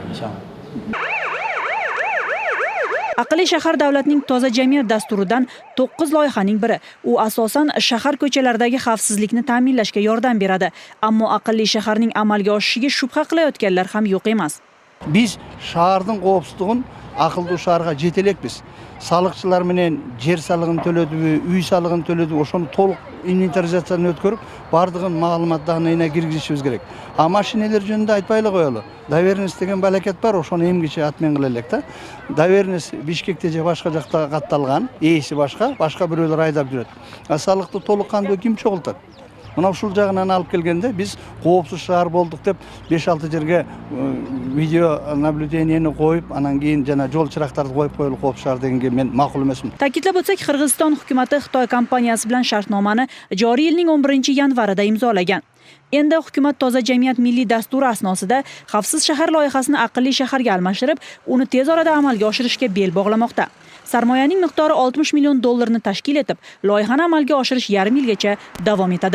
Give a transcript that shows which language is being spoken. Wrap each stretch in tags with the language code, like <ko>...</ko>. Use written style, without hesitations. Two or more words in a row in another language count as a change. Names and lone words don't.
<uz>Aqlli shahar davlatning toza jamiyat dasturidan 9 loyihaning biri. U asosan shahar ko'chalaridagi xavfsizlikni ta'minlashga yordam beradi. Ammo aqlli shaharning amalga oshishiga shubha qilayotganlar ham yo'q emas.</uz> <ky>Biz шаардын коопсуздугун акылдуу шаарга жете элекпиз. Салыкчылар менен жер салыгын төлөдүбү, үй салыгын төлөдүбү, ошону толук инвентаризацияны өткөрүп, бардыгын маалымат данныйына киргизишибиз керек. А машинелер жөнүндө айтпай эле коелу. Доверенность деген балакет бар, ошону эмгиче атмен кыла элек да. Доверенность Бишкекте же башка жакта катталган, ээси башка бирөөлөр айдап жүрөт. А салыкты толук кандуу ким чогултат? Мына ушул жагынан алып келгенде биз коопсуз шаар болдук деп 5-6 жерге</ky> <ru>видео наблюдениени</ru> <ky>коюп, анан кийин жана жол чырактарды коюп коелу коопсуз шаар дегенге мен макул эмесмин.</ky> <uz>Ta'kidlab o'tsak, Qirg'iziston hukumati Xitoy kompaniyasi bilan shartnomani joriy yilning 11-yanvarida imzolagan. Endi hukumat toza jamiyat milliy dasturi asnosida xavfsiz shahar loyihasini aqlli shaharga almashtirib, uni tez orada amalga oshirishga bel bog'lamoqda. Sarmoyaning miqdori $60 million tashkil etib, loyihani amalga oshirish yarim yilgacha davom etadi.</uz>